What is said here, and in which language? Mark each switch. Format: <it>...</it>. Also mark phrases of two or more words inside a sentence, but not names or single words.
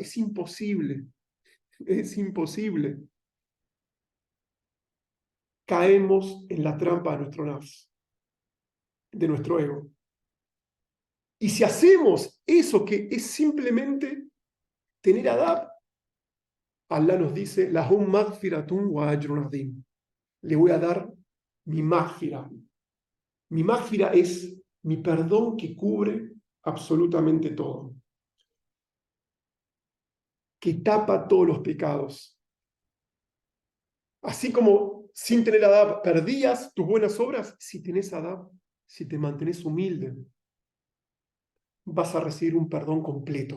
<es>Es imposible, es imposible. Caemos en la trampa de nuestro nafs, de nuestro ego. Y si hacemos eso que es simplemente tener adab, Allah nos dice,</es> <ar>لهم مغفرة وأجر عظيم.</ar> <es>Le voy a dar mi maghfira. Mi maghfira es mi perdón que cubre absolutamente todo, que tapa todos los pecados. Así como sin tener adab perdías tus buenas obras, si tenés adab, si te mantenés humilde, vas a recibir un perdón completo.</es>